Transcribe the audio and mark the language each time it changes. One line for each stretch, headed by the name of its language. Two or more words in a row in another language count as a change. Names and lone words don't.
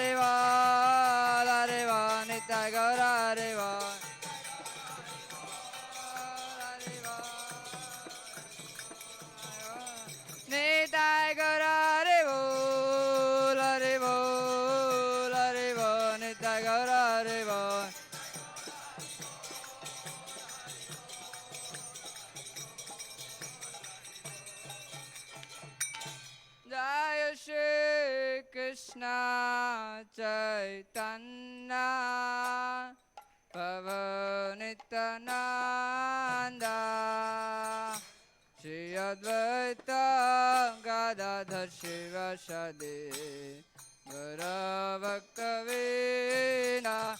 Bangla: নিতাই গৌরা রে বোল নিতাই গৌরা রে বোল নিতাই গৌরা রে বোল জয় শ্রী কৃষ্ণ চৈতন্য प्रभु नित्यानंद श्री अद्वैत गदाधर शिवासादि गौरभक्तवीना